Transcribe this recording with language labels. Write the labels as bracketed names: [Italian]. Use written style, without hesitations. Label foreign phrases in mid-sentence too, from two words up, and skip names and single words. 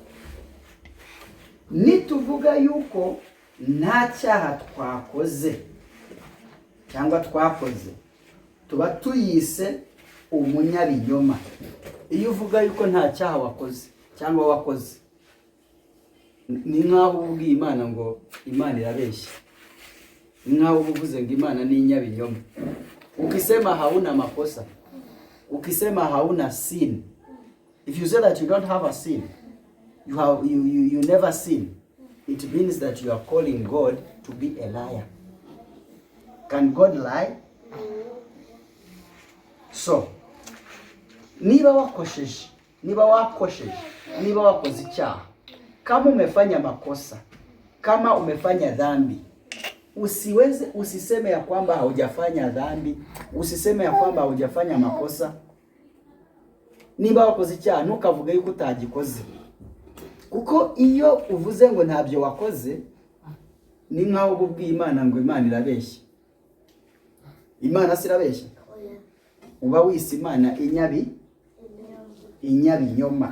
[Kinyarwanda] Nituvuga yuko nta cyaha twakoze cyangwa twakoze, tuba tuyise umunyabinyoma. Iyo uvuga yuko nta cyaha wakoze cyangwa wakoze, ni nkaho ubwiye Imana ngo Imana irabeshya. Ni nkaho uvuze ngo Imana ni inyabinyoma. [Swahili] Ukisema hauna makosa, ukisema hauna [English] sin, if you say that you don't have a sin, you never sin, it means that you are calling God to be a liar. Can God lie? So, [Kinyarwanda] niba wakosheje, niba wakoze icyaha, [Swahili] kama umefanya makosa, kama umefanya dhambi, usiseme ya kwamba haujafanya dhambi, usiseme ya kwamba haujafanya makosa. [Kinyarwanda] Niba wakoze icyaha ntukavuge yuko utagikoze. Kuko iyo uvuze ngo ntabyo wakoze, ni nkaho ubwiye Imana ngo Imana irabeshya. Imana sirabeshya. Uba wise Imana inyabinyoma.